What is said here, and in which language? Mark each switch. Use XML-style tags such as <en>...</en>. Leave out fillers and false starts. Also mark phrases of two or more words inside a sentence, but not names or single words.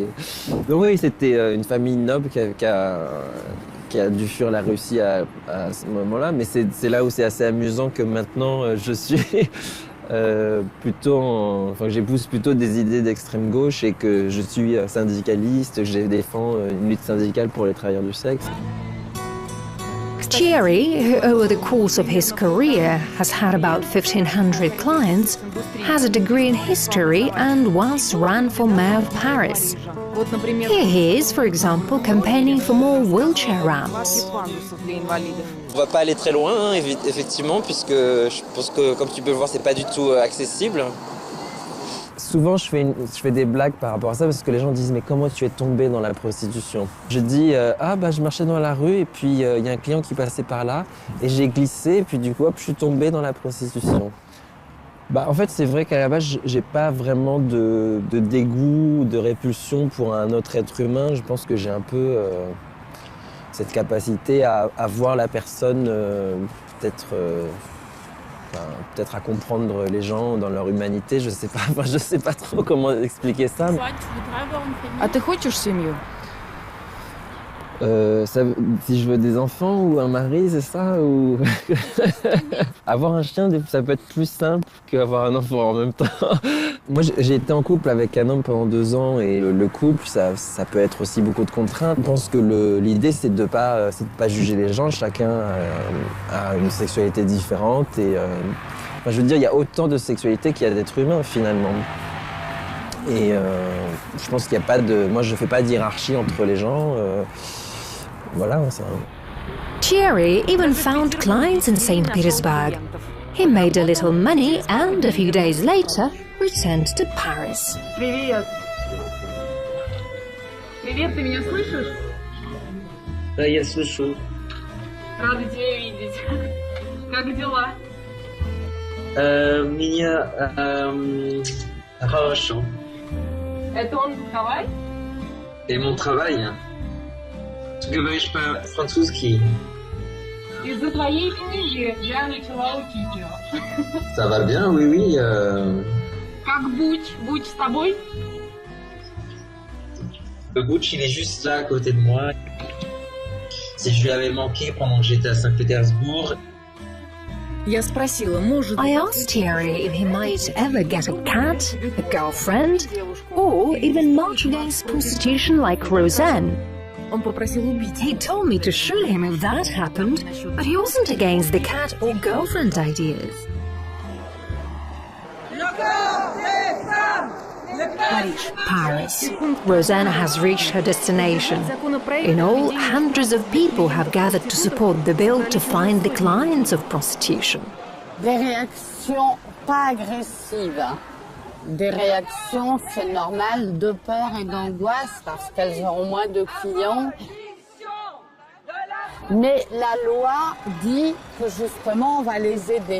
<fr>Donc oui, c'était une famille noble qui a dû fuir la Russie à ce moment-là, mais c'est là où c'est assez amusant que maintenant je suis... j'épouse plutôt des idées d'extrême gauche et que je suis syndicaliste, je défends une lutte syndicale pour les travailleurs du sexe.</fr> <en>Thierry, who over the course of his career has had about 1,500 clients, has a degree in history and once ran for mayor of Paris. Here he is, for example, campaigning for more wheelchair ramps.</en> <fr>On va pas aller très loin, effectivement, puisque je pense que, comme tu peux le voir, c'est pas du tout accessible. Souvent, je fais des blagues par rapport à ça parce que les gens disent « Mais comment tu es tombé dans la prostitution ?» Je dis « Ah, bah, je marchais dans la rue et puis il y a un client qui passait par là et j'ai glissé et puis du coup, hop, je suis tombé dans la prostitution. » Bah, en fait, c'est vrai qu'à la base, j'ai pas vraiment de dégoût, de répulsion pour un autre être humain. Je pense que j'ai un peu cette capacité à voir la personne peut-être peut-être à comprendre les gens dans leur humanité, je sais pas, je sais pas trop comment expliquer ça.</fr> <ru>А ты хочешь семью?</ru> <fr>Si je veux des enfants ou un mari, c'est ça ou... Avoir un chien, ça peut être plus simple qu'avoir un enfant en même temps. Moi, j'ai été en couple avec un homme pendant 2 ans et le couple, ça peut être aussi beaucoup de contraintes. Je pense que l'idée, c'est de pas juger les gens. Chacun a une sexualité différente et je veux dire, il y a autant de sexualité qu'il y a d'êtres humains finalement. Et je pense qu'il n'y a pas de... Moi, je fais pas de hiérarchie entre les gens. Voilà, ça...</fr> <en>Thierry even found clients in St. Petersburg. He made a little money and a few days later returned to Paris.</en> <ru>Привет. Привет, ты меня слышишь? Да, я слышу. Рада тебя видеть. Как дела? Меня хорошо. Это он travail?</ru> <fr>Et mon travail. Tu</fr> <ru>говоришь по-французски? Из-за твоей книги я начала учить его.</ru> <fr>Ça va bien, oui, oui.</fr> <ru>Как Буч? Буч с тобой?</ru> <fr>Le Butch, il est juste là à côté de moi. Si je lui avais manqué pendant que j'étais à Saint-Pétersbourg.</fr> <en>I asked Thierry if he might ever get a cat, a girlfriend, or even march against prostitution like Roseanne. He told me to shoot him if that happened, but he wasn't against the cat or girlfriend ideas. Paris. Roseanne has reached her destination. In all, hundreds of people have gathered to support the bill to find the clients of prostitution.</en> <fr>Des réactions pas agressives. Des réactions, c'est normal, de peur et d'angoisse parce qu'elles auront moins de clients. Mais la loi dit que justement on va les aider.</fr>